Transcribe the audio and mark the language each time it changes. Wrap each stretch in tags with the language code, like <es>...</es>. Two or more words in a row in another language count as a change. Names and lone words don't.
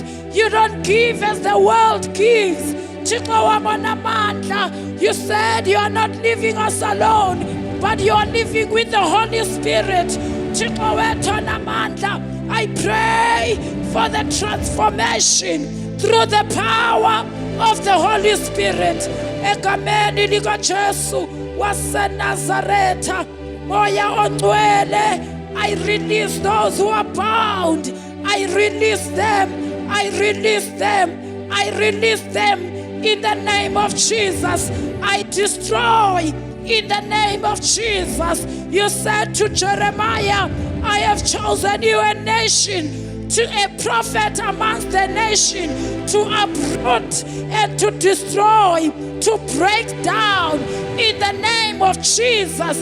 <en>You don't give as the world gives. You said you are not leaving us alone, but you are living with the Holy Spirit. I pray for the transformation through the power of the Holy Spirit.</en> <zu>Ekameni lika Jesu wase Nazareta, moya ontwele.</zu> <en>I release those who are bound. I release them. I release them. I release them in the name of Jesus. I destroy in the name of Jesus. You said to Jeremiah, I have chosen you a nation, to a prophet amongst the nation, to uproot and to destroy, to break down in the name of Jesus.</en>